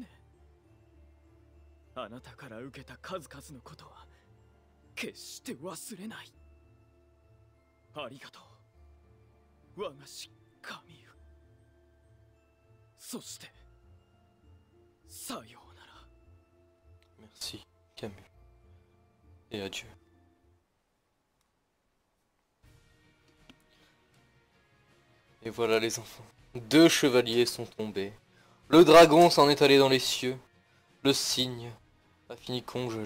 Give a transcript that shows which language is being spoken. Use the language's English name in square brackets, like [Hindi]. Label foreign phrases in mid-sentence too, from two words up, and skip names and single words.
[Japanese] あなたから受けた数々のことは決して忘れない。ありがとう我が師神湯。そしてさようなら。 [French] Merci, Camus. Et adieu. Et voilà les enfants. 2 chevaliers sont tombés. Le dragon s'en est allé dans les cieux. Le cygne a fini congelé.